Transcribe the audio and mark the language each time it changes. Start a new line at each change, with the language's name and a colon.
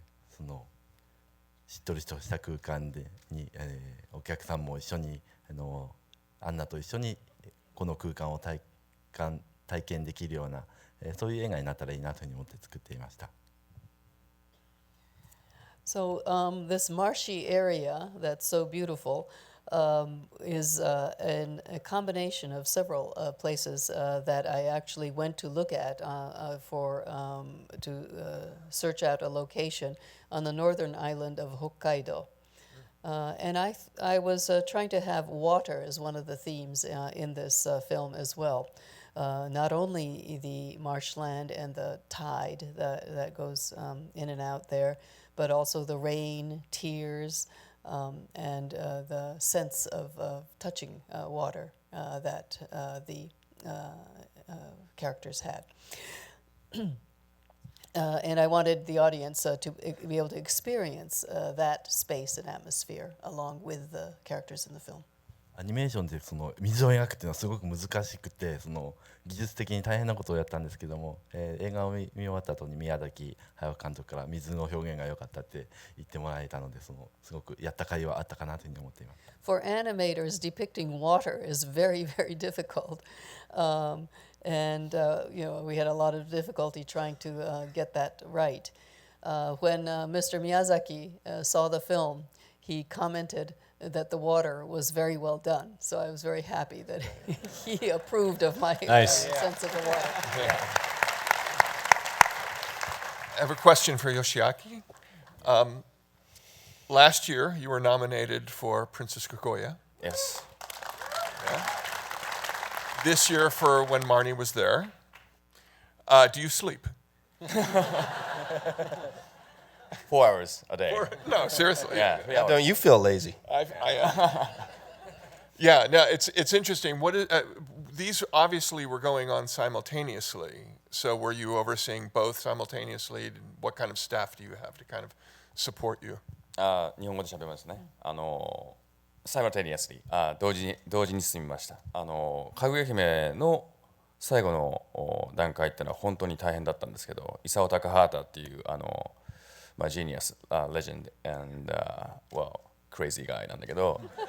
Japanese: そのしっとりとした空間に、お客さんも一緒にアンナと一緒にこの空間を体験できるような、そういう映画になったらいいなというふうに思って作っていました。
English: So this marshy area that's so beautiful is a combination of several places that I actually went to look at to search out a location on the northern island of Hokkaido. And I was trying to have water as one of the themes in this film as well. Not only the marshland and the tide that goes in and out there, but also the rain, tears, and the sense of touching water that the characters had. And I wanted the audience to be able to experience that space and atmosphere along with the characters in the film.
Japanese: アニメーションでその水を描くっていうのはすごく難しくて、その技術的に大変なことをやったんですけども、映画を見終わった後に宮崎駿監督から水の表現が良かったって言ってもらえたので、すごくやった甲斐はあったかなというふうに思っています。
English: For animators, depicting water is very, very difficult. And we had a lot of difficulty trying to get that right. When Mr. Miyazaki saw the film, he commented that the water was very well done. So I was very happy that he approved of my sense of the water. I have a question for Yoshiaki. Last year, you were nominated for Princess Kaguya. Yes. Yeah. This year for When Marnie Was There. Do you sleep? 4 hours a day. No, seriously. Yeah. Don't you feel lazy? Yeah, no, it's interesting. What is, these obviously were going on simultaneously. So were you overseeing both simultaneously? What kind of staff do you have to kind of support you?
Japanese: 日本語で喋りますね。 simultaneously 同時に進みました。かぐや姫の最後の段階っていうのは本当に大変だったんですけど、伊佐高畑っていう
English: genius, legend and well crazy guy
Japanese: なんだけど、